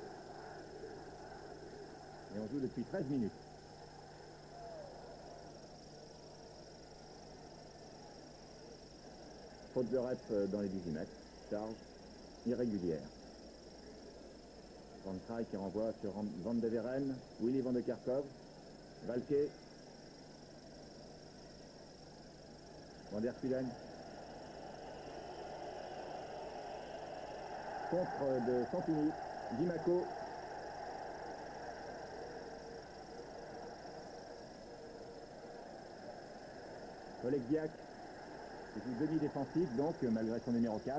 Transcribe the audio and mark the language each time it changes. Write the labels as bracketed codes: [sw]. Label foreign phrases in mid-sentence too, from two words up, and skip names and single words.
[fr] Et on joue depuis 13 minutes. Faute de Rep dans les 18 mètres. Charge irrégulière. Van Kraai qui renvoie sur Van de Veren. Willy van de Kerkhoff. Valquet. Van der Kielen. Contre de Santini. Dimaco. Oleksiak. C'est une demi-défensive donc malgré son numéro 4.